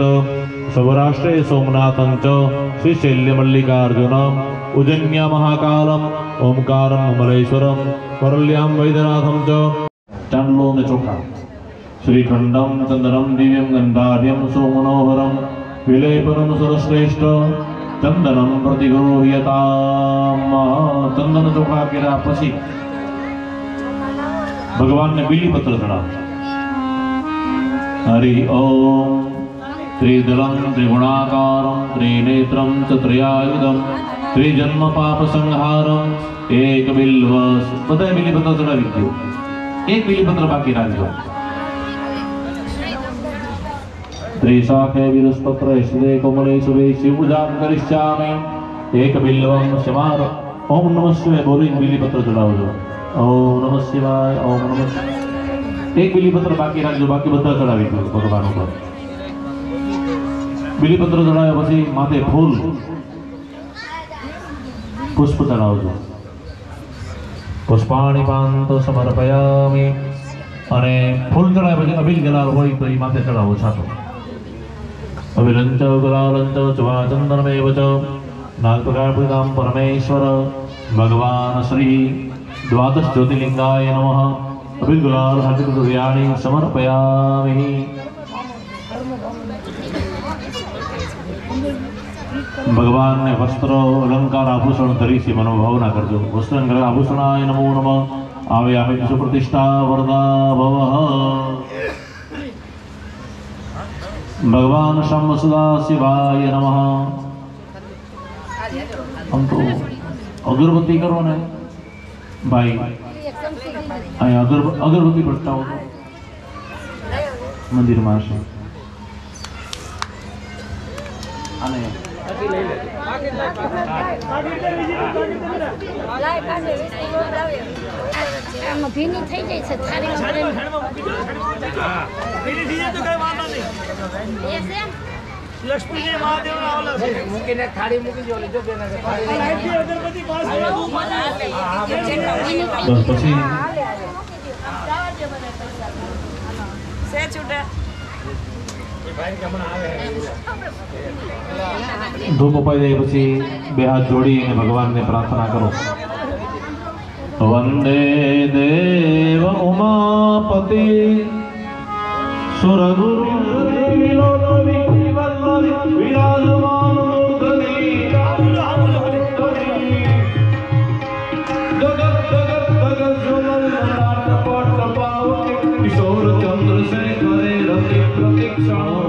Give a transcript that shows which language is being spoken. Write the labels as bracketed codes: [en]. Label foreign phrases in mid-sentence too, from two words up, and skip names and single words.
[sa] सौराष्ट्रे सोमनाथं च श्रीशैल्यमल्लिकार्जुन उज्जन्या महाकालम ओंकारं ममलेश्वरं परल्यां वैद्यनाथं च। [gu] ચાંદલો ને ચોખા [sa] श्रीखंडं चंदनं दिव्यं गंधाढ्यं सुमनोहरं विलेपनं सर्वश्रेष्ठ चंदनं प्रतिगृह्यताम्। [gu] ચંદન ચોખા કેલા પછી ભગવાન ને બીલીપત્ર ચઢા। [sa] हरि ओम त्रिदलं त्रिगुणाकारं त्रिनेत्रं च त्रयायुधं त्रिजन्म पाप संहारं एक बिल्व। [gu] બધાય બીલીપત્ર ચઢાવી દો, એક બીલીપત્ર બાકી રાખજો। [sa] त्रिशाखे विरुष्पत्र ईश्वरे कोमले शुभे शिवपूजां करिष्यामि। एक बिल्वं शमार ओम नमः शिवाय [gu] બોલી બીલીપત્ર ચઢાવજો। [sa] ओम नमः शिवाय ओम नमः। [gu] એક બીલીપત્ર બાકી રાખજો, બાકી બધા ચઢાવી દો ભગવાન પર। બીલીપત્ર ચઢાવ્યા પછી માથે ફૂલ પુષ્પ ચઢાવજો। [sa] पुष्पाणि पान्तो समर्पयामि। [gu] અને ફૂલ ચઢાવ્યા પછી અબીલ ગુલાલ હોય તો ઈ માથે ચઢાવો છાતો। [sa] अबिलंच गुलालंच चवा चंदनमेव च नागप्रकार पूजितां परमेश्वर भगवान श्री द्वादश ज्योतिर्लिंगाय नमः। अबिल गुलाल हरिद्रव्याणि समर्पयामि। [gu] ભગવાન ને વસ્ત્ર અલંકાર આભૂષણ ધરી સી મનોભાવના કરજો। [sa] वस्त्र आभूषणाय नमो नमः। आव्यामि सुप्रतिष्ठा वरदा भवः। भगवान शंभ सदा शिवाय नमः। [gu] હમ તો અગરબત્તી કરો ને ભાઈ, અગરબત્તી પ્રગટાઓ મંદિર મેં સે ભીની થઈ જાય છે થાળીમાં લક્ષ્મી જય મહાદેવ ના ઓલા છે મૂકીને થાળી મૂકી જો લેજો બેન અગરબત્તી પાસ પછી સે છૂટા ધૂપ અપાઈ જાય પછી બે હાથ જોડી અને ભગવાનને પ્રાર્થના કરો। [sa] वंदे देव उमापति सुरगुरु विराजमान किशोर चंद्रशेखर रति प्रतीक्षा